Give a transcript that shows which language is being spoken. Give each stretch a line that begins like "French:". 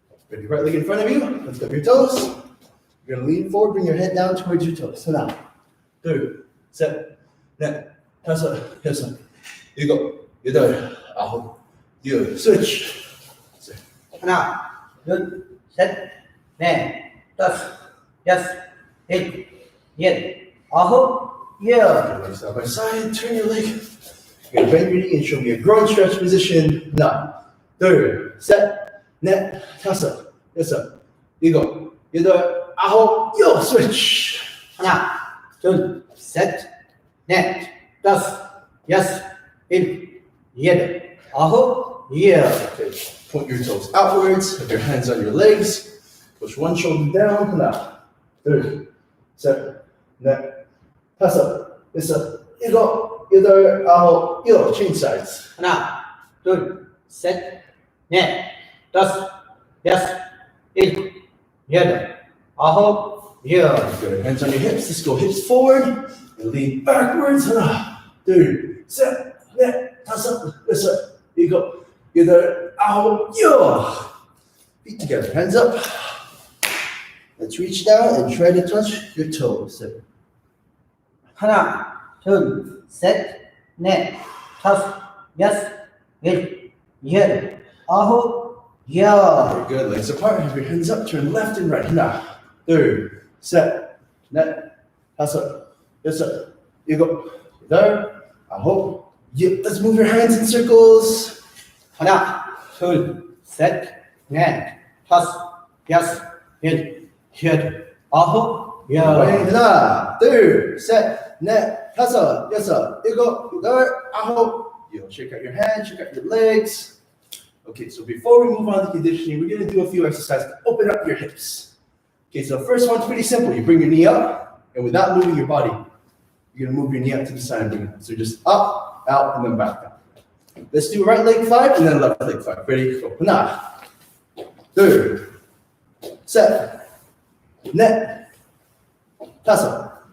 English: Good. Right leg in front of you. Let's go your toes. You're gonna lean forward, bring your head down towards your toes. So now,
Korean: 2, 셋, 넷, 다섯, 여섯, 일곱, 여덟, 아홉, 열.
English: Switch.
Korean: 하나, 둘, 셋, 넷, 다섯, 여섯, 일곱, 열, 아홉, 열.
English: Side by side, turn your leg. You're gonna bend your knee and show me a groin stretch position.
Korean: 하나, 둘, 셋, 넷, 다섯, 여섯, 일곱, 여덟, 아홉, 열.
English: Switch.
Korean: 하나, 둘, 셋, 넷, 다섯, 여섯, 일곱, 여덟, 아홉, 열.
English: Okay. Point your toes outwards. Have your hands on your legs. Push one shoulder down.
Korean: 하나, 둘, 셋, 넷, 다섯, 여섯, 일곱, 여덟, 아홉, 열.
English: Change sides.
Korean: 하나, 둘, 셋, 넷, 다섯, 여섯, 일곱, 여덟, 아홉, 열.
English: Good. Hands on your hips. Let's go hips forward and lean backwards.
Korean: 하나, 둘, 셋, 넷, 다섯, 여섯, 일곱, 여덟, 아홉, 열.
English: Feet together. Hands up. Let's reach down and try to touch your toes.
Korean: 하나, 둘, 셋, 넷, 다섯, 여섯, 일곱, 여덟, 아홉, 열.
English: Very good. Legs apart. Have your hands up. Turn left and right.
Korean: 하나, 둘, 셋, 넷, 다섯, 여섯, 일곱, 여덟, 아홉, 열.
English: Let's move your hands in circles.
Korean: 하나, 둘, 셋, 넷, 다섯, 여섯, 일곱, 여덟, 아홉, 열. 하나, 둘, 셋, 넷, 다섯, 여섯, 일곱, 여덟, 아홉, 열.
English: Shake out your hands. Shake out your legs. Okay, so before we move on to conditioning, we're going to do a few exercises to open up your hips. Okay, so the first one's pretty simple. You bring your knee up, and without moving your body, you're going to move your knee up to the side and bring it up. So just up, out, and then back down. Let's do right leg 5 and then left leg 5. Ready? Go.
Korean: 하나, 둘, 셋, 넷, 다섯.